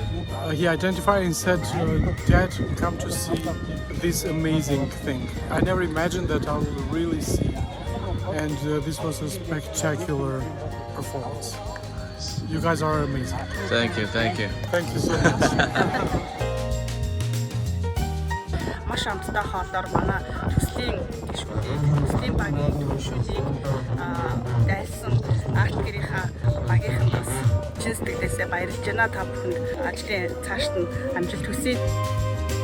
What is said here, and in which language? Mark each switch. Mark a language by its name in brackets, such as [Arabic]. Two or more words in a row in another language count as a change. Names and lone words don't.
[English] He identified and said, Dad, come to see this amazing thing. I never imagined that I will really see, and this was a spectacular performance. You guys are amazing. Thank you. Thank you so much. [Mongolian] Маш амттай хоолоор манай төслийн гишүүдийг, төслийн багийн төвшүүдийг дайсан арт гэрийнхаа багийнхан бас чин сэтгэлээсээ баярлж байна. Та бүхэнд ажлын цаашд нь амжилт хүсье.